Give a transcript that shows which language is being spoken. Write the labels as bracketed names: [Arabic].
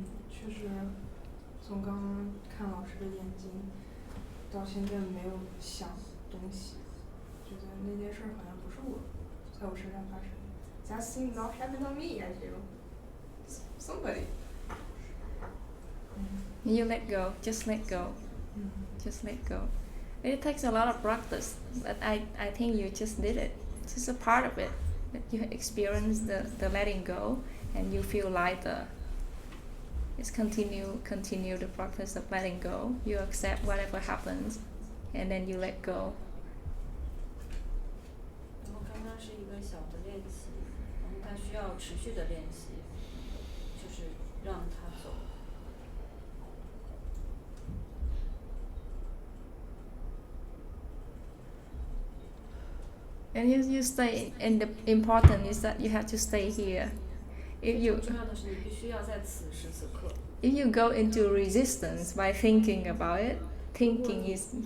[Chinese] 确实，从刚刚看老师的眼睛，到现在没有想东西，觉得那件事儿好像不是我，在我身上发生的。 [English] That thing not happened on me, I feel. Somebody. You let go, just let go. Just let go. It takes a lot of practice, but I think you just did it. It's just a part of it. That you experience the letting go and you feel lighter. Just continue the practice of letting go. You accept whatever happens, and then you let go. [Chinese] 然后刚刚是一个小的练习，然后它需要持续的练习，就是让它走。 [English] And you stay, and the important is that you have to stay here. If [Chinese] 非 [English] you [Chinese] 常重要的是，你必须要在此时此刻。 [English] if you go into resistance by thinking about it, thinking is